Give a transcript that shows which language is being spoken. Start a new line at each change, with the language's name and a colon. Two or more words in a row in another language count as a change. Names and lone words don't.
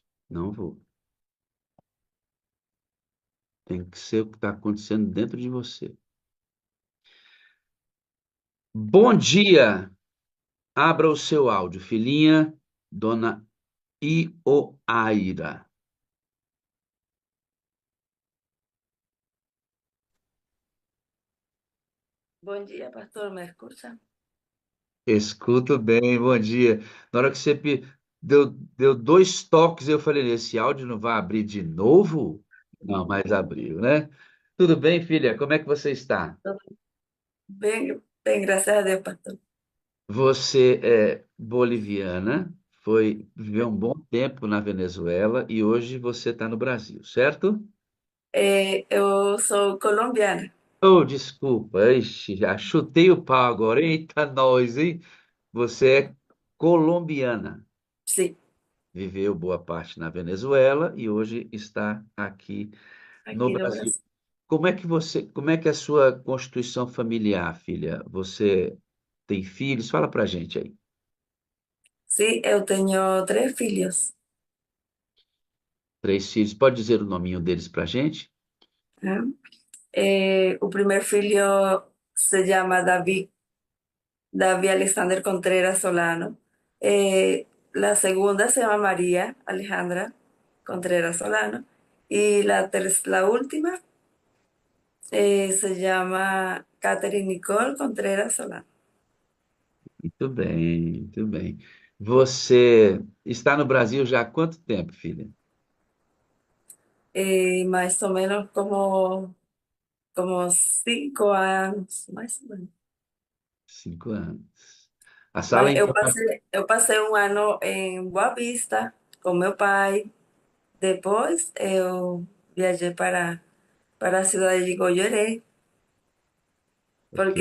Portuguese: Não vou. Tem que ser o que está acontecendo dentro de você. Bom dia! Abra o seu áudio, filhinha, dona Ioaira.
Spanish: Buen día, pastor, ¿me escucha?
Portuguese: Escuto bem, bom dia. Na hora que você deu dois toques, eu falei, esse áudio não vai abrir de novo? Não, mas abriu, né? Tudo bem, filha? Como é que você está?
Spanish: Todo bien, bien, gracias a Dios, pastor.
Portuguese: Você é boliviana, viveu um bom tempo na Venezuela e hoje você está no Brasil, certo?
Spanish: Yo soy colombiana,
Portuguese: Oh, desculpa, ixi, já chutei o pau agora. Eita, nós, hein? Você é colombiana,
Spanish: sí,
Portuguese: viveu boa parte na Venezuela e hoje está aqui no
Spanish: aquí en Brasil.
Portuguese: Brasil. Como é que é a sua constituição familiar, filha? Você tem filhos? Fala pra gente aí.
Spanish: Sí, yo tengo tres filhos.
Portuguese: Três filhos, pode dizer o nominho deles pra gente? ¿Ah?
Spanish: El primer filho se llama David, David Alexander Contreras Solano. La segunda se llama María Alejandra Contreras Solano. Y la última se llama Catherine Nicole Contreras Solano.
Portuguese: Muito bem, muito bem. Você está no Brasil já há quanto tempo, filha?
Spanish: Más o menos como 5 años, más o menos.
Portuguese: 5 anos. A sala Mas em eu passei um ano em Boa Vista com meu pai. Depois eu viajei para a cidade de Goioré, Ok,